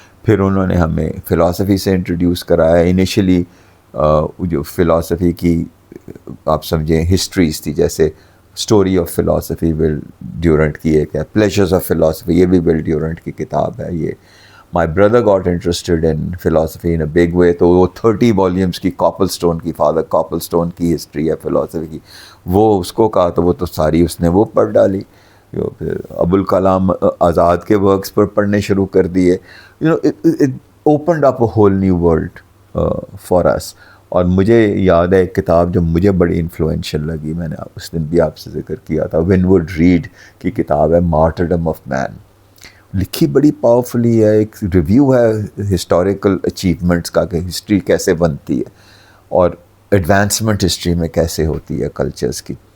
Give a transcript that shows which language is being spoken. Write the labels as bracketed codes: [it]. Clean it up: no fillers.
[ur] پھر انہوں نے ہمیں فلاسفی سے انٹروڈیوس کرایا. انیشلی جو فلاسفی کی آپ سمجھیں ہسٹریز تھی، جیسے story of philosophy will Durant کی ایک ہے، پلیجرز آف فلاسفی یہ بھی ول ڈیورنٹ کی کتاب ہے. یہ [en] my brother got interested in philosophy in a big way, [ur] تو وہ 30 والیومس کی کاپل اسٹون کی، فادر کاپل اسٹون کی ہسٹری ہے فلاسفی کی، وہ اس کو کہا تو وہ تو ساری اس نے وہ پڑھ ڈالی. پھر ابوالکلام آزاد کے ورکس پر پڑھنے شروع کر دیے. [en] it opened up a whole new world for us. [ur] اور مجھے یاد ہے ایک کتاب جو مجھے بڑی انفلوئنشل لگی، میں نے اس دن بھی آپ سے ذکر کیا تھا، ونوڈ ریڈ کی کتاب ہے مارٹرڈم آف مین. لکھی بڑی پاورفلی ہے، ایک ریویو ہے ہسٹوریکل اچیومنٹس کا کہ ہسٹری کیسے بنتی ہے اور ایڈوانسمنٹ ہسٹری میں کیسے ہوتی ہے کلچرز کی.